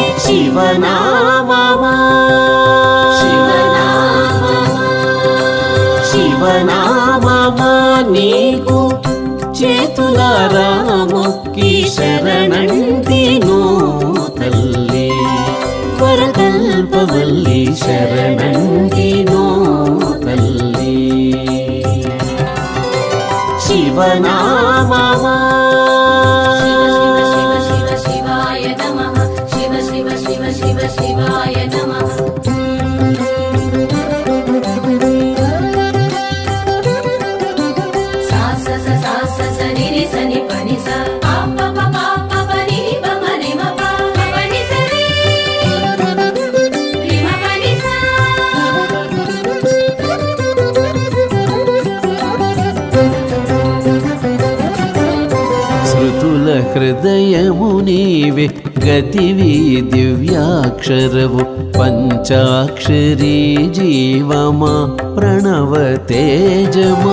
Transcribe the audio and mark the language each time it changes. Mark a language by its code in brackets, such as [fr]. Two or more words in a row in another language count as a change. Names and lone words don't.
[te] శివనామమా శివనామమా నీకు చేతులారా మొక్కి శరణంటినో తల్లి। వరకల్పవల్లి శరణంటినో తల్లి। శివనామమా [sa] शिवाय नमः। शिव शिव शिव शिव शिवाय नमः। सा स स सा स स नि रि स नि प नि स पा प प पा प प नि रि प म रि म प प नि स रि रि म प नि स। [te] శృతుల హృదయము నీవే గతివి దివ్యాక్షరవు పంచాక్షరీ జీవమా ప్రణవ తేజమా।